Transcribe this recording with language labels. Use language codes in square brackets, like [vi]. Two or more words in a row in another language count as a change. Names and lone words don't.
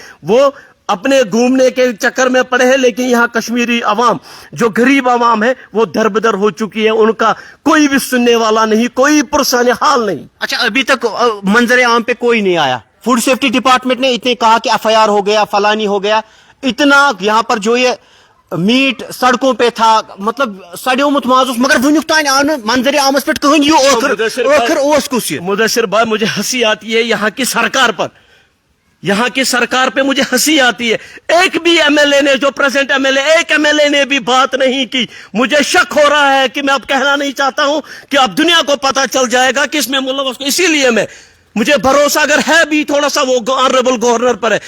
[hi] वो अपने घूमने के चक्कर में पड़े हैं, लेकिन यहाँ कश्मीरी अवाम जो गरीब अवाम है वो दरबदर हो चुकी है, उनका कोई भी सुनने वाला नहीं, कोई पुरसाने हाल नहीं। अच्छा अभी तक मंजर आम पे कोई नहीं आया। फूड सेफ्टी डिपार्टमेंट ने इतने कहा कि FIR हो गया, फलानी हो गया, इतना यहाँ पर जो ये मीट सड़कों पे था, मतलब [ks] सड़ोमुत माज, मगर वुनुक तान आव मंजर आमस पे कहीं [hi] मुदस्सिर भाई मुझे हंसी आती है यहाँ की सरकार पर, यहाँ की सरकार पे मुझे हंसी आती है। एक भी MLA ने, जो प्रेजेंट MLA, एक MLA ने भी बात नहीं की। मुझे शक हो रहा है कि मैं अब कहना नहीं चाहता हूं कि अब दुनिया को पता चल जाएगा कि इसमें मुलव्वस को, इसीलिए मुझे भरोसा अगर है भी थोड़ा सा वो [en] honourable governor [hi] पर है।